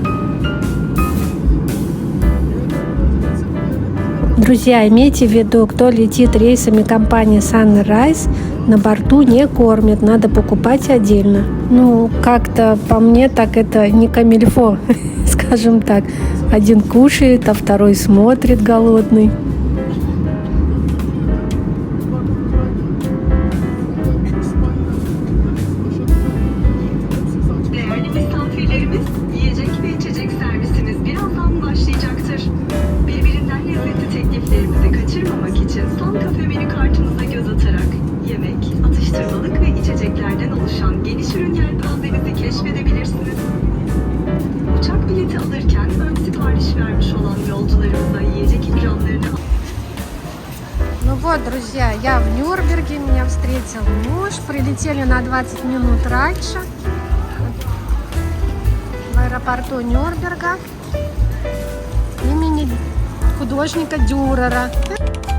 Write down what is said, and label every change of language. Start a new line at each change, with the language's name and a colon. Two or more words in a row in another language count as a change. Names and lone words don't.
Russian: Друзья, имейте в виду, кто летит рейсами компании Sunrise, на борту не кормят, надо покупать отдельно. Ну, как-то по мне так это не камильфо, скажем так. Один кушает, а второй смотрит голодный.
Turkish: Değerli misafirlerimiz, yiyecek ve içecek servisimiz birazdan başlayacaktır. Birbirinden lezzetli tekliflerimizi kaçırmamak için son kafe menü kartınıza göz atarak yemek, atıştırmalık ve içeceklerden oluşan geniş ürün yelpazemizi keşfedebilirsiniz. Uçak bileti alırken ön sipariş vermiş olan yolcularımıza yiyecek ikramlarını
Russian: Ну вот, друзья, я в Нюрнберге, меня встретил муж, прилетели на 20 минут раньше в аэропорту Нюрнберга имени художника Дюрера.